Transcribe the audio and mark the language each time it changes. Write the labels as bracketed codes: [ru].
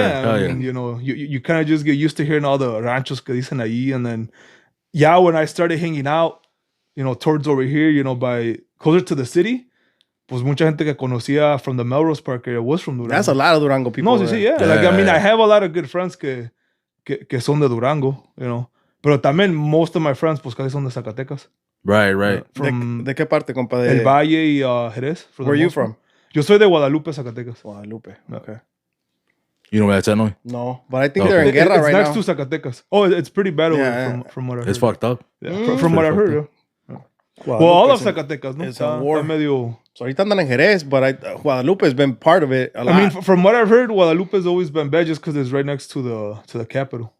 [en] Yeah, I mean, you know, you kind of just get used to hearing all the ranchos [es] que dicen ahí, [en] and then when I started hanging out, you know, towards over here, you know, by closer to the city. [es] Pues mucha gente que conocía [en] from the Melrose Park area was from Durango. That's a lot of Durango people. [es] No, sí, yeah. [en] Like, I mean, I have a lot of good friends [es] que son de Durango, [en] you know. [es] Pero también [en] most of my friends, [es] pues casi son de Zacatecas. [en] Right. [es] ¿De qué parte, compa? El Valle y Jerez. [en] Where are you from? [es] Yo soy de Guadalupe, Zacatecas. [en] Guadalupe, okay. You know where that's at, no? No, but I think they're in guerra right now. It's next to Zacatecas. Oh, it's pretty bad over from what I heard. It's fucked up. Yeah. From what I heard, yeah. Well, all of Zacatecas, no? It's a war. [es] Medio... [en] So [es] ahorita andan en [en] Jerez, but Guadalupe has been part of it a lot. I mean, from what I've heard, Guadalupe has always been bad just because it's right next to the capital.